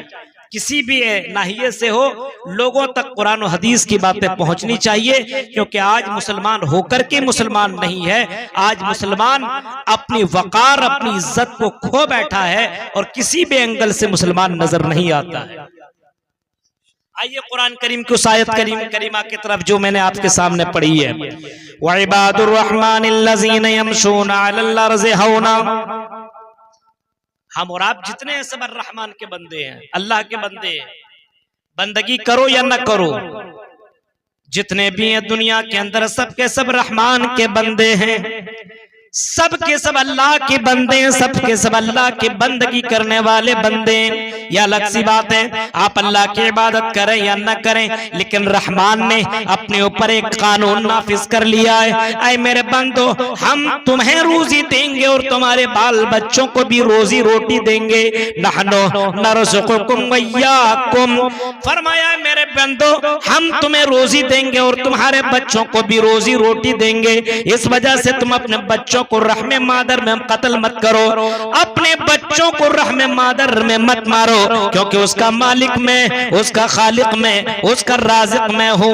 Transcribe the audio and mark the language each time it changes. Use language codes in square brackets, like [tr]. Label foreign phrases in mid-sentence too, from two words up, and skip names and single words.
[hi] किसी भी नाहिये से हो, लोगों तक कुरान और हदीस की बातें पहुंचनी चाहिए, क्योंकि आज मुसलमान होकर के मुसलमान नहीं है। आज मुसलमान अपनी वकार, अपनी इज्जत को खो बैठा है और किसी भी एंगल से मुसलमान नजर नहीं आता है। आइए कुरान करीम की उस आयत करीमा की तरफ जो मैंने आपके सामने पढ़ी है। [ar] وعباد الرحمن الذين يمشون على الأرض هونا. [hi] हम और आप जितने हैं सब रहमान के बंदे हैं, अल्लाह के बंदे हैं। बंदगी करो या न करो, जितने भी हैं दुनिया के अंदर सबके सब रहमान के बंदे हैं, सबके सब अल्लाह के बंदे हैं, सबके सब अल्लाह की बंदगी करने वाले बंदे हैं। यह अलग सी बात है आप अल्लाह की इबादत करें या न करें, लेकिन रहमान ने अपने ऊपर एक कानून नाफिज कर लिया है। ऐ मेरे बंदो, हम तुम्हें रोजी देंगे और तुम्हारे बाल बच्चों को भी रोजी रोटी देंगे। [ar] نحن نرزقكم وإياكم, [hi] फरमाया मेरे बंदो हम तुम्हें रोजी देंगे और तुम्हारे बच्चों को भी रोजी रोटी देंगे। इस वजह से तुम अपने बच्चों को रहमे मादर में कत्ल मत करो, अपने बच्चों को रहमे मादर में मत मारो, क्योंकि उसका मालिक मैं, उसका खालिक मैं, उसका राज़िक मैं हूँ।